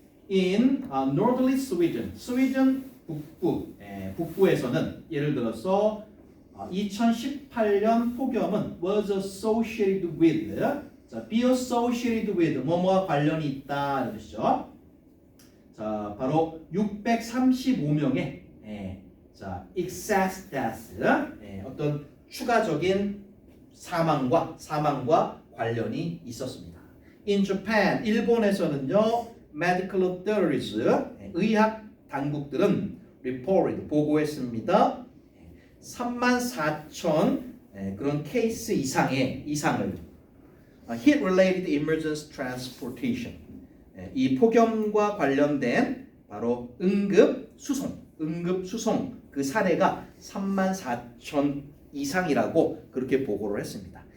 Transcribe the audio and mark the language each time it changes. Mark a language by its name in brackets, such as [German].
[English] In northerly Sweden, [Korean] 스웨덴 북부에서는 예를 들어서 2018년 폭염은 [English] was associated with, [Korean] 자, [English] be associated with [Korean] 뭐뭐와 관련이 있다 이런 뜻이죠. 자, 바로 635명의 자, [English] excess deaths, [Korean] 어떤 추가적인 사망과 관련이 있었습니다. [English] In Japan, [Korean] 일본에서는요, [English] medical authorities, [Korean] 의학 당국들은 [English] reported, [Korean] 보고했습니다. 34,000 그런 케이스 이상을 [English] heat-related emergency transportation, [Korean] 이 폭염과 관련된 바로 응급 수송 그 사례가 34,000 이상이라고 그렇게 보고를 했습니다.